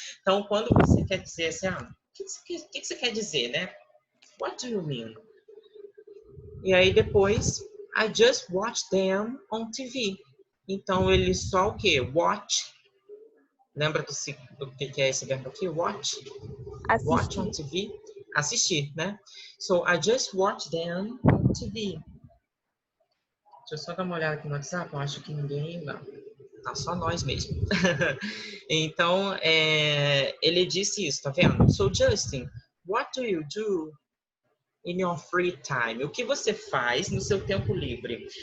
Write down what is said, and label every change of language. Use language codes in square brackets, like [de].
[pt] Então, quando você quer dizer assim, o que você quer dizer, né? [en] What do you mean? [pt] E aí depois, [en] I just watch them on TV. [pt] Então, ele só o quê? Watch. Lembra do que é esse verbo aqui? [en] Watch. Watch on [pt] Assistir. TV. Assistir, né? [en] So, I just watch them on TV. [pt] Deixa eu só dar uma olhada aqui no WhatsApp. Eu acho que ninguém... Não. Tá só nós mesmo. Então, ele disse isso, tá vendo? [en] So, Justin, what do you do in your free time? [pt] O que você faz no seu tempo livre?